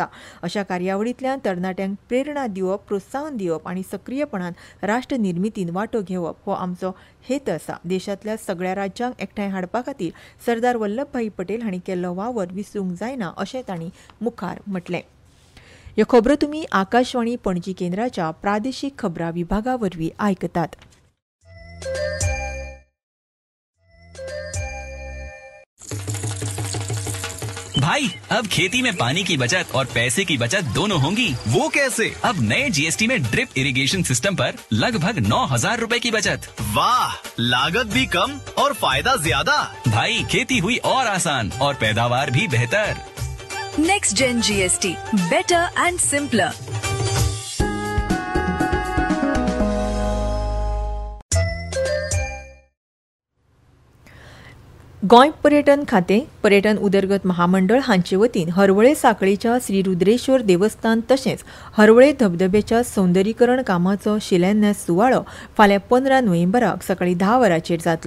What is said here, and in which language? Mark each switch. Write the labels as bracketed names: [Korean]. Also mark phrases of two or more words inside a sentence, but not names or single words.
[Konkani] अशा कार्यावळींतल्यान तरणाट्यांक प्रेरणा दिवप, प्रोत्साहन दिवप आनी सक्रियपणान राष्ट्र निर्मितीन वांटो घेवप हो आमचो हेत आसा. देशांतल्या सगळ्या राज्यांक एकठांय हाडपा खातीर सरदार वल्लभभाई पटेल हांणी केल्लो वावर विसरूंक जायना अशें तांणी मुखार म्हटलें. ह्यो खबरो तुमी आकाशवाणी पणजी केंद्राच्या प्रादेशीक खबरां विभागा वरवीं आयकतात. [Hindi] भाई, अब खेती में पानी की बचत और पैसे की बचत दोनों होंगी। वो कैसे? अब नए जीएसटी में [English] drip irrigation system [Hindi] पर लगभग 9,000 रुपए की बचत। वाह, लागत भी कम और फायदा ज्यादा। भाई, खेती हुई और आसान और पैदावार भी बेहतर। [English] Next Gen GST, better and simpler. [Konkani] गोंय पर्यटन खातें, पर्यटन उदरगत महामंडळ हांचे वतीन हरवळे सांखळेच्या श्री रुद्रेश्वर देवस्थान तशेंच हरवळे धबधब्याच्या सौंदर्यीकरण कामाचो शिलान्यास सुवाळो फाल्यां 15 नोव्हेंबराक सकाळीं 10 वरांचेर जातलो.